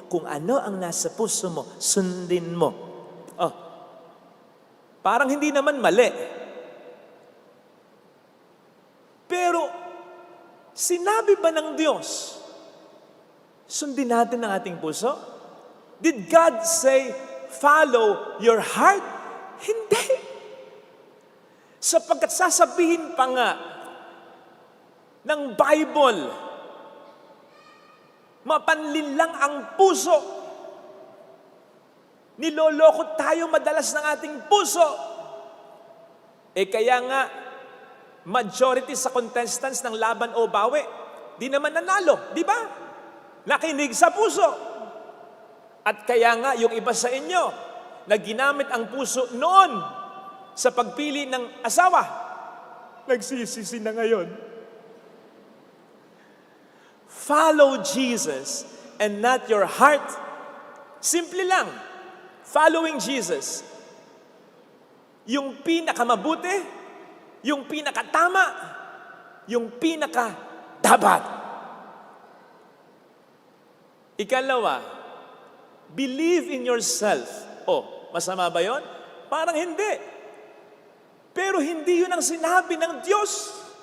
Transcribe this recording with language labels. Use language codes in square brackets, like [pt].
[tl] Kung ano ang nasa puso mo, sundin mo. Oh, parang hindi naman mali. Pero, sinabi ba ng Diyos, sundin natin ang ating puso? [en] Did God say, follow your heart? [tl] Hindi. Sapagkat sasabihin pa nga ng Bible, mapanlin lang ang puso. Niloloko tayo madalas ng ating puso. Kaya nga, majority sa contestants ng Laban o Bawi, di naman nanalo, di ba? Nakinig sa puso. At kaya nga, yung iba sa inyo, na ginamit ang puso noon sa pagpili ng asawa, nagsisisi na ngayon. [en] Follow Jesus and not your heart. [tl] Simple lang. [en] Following Jesus. [tl] Yung pinakamabuti, yung pinakatama, yung pinakadapat. Ikalawa, [en] believe in yourself. [tl] Oh, masama ba yun? Parang hindi. Pero hindi yun ang sinabi ng Diyos.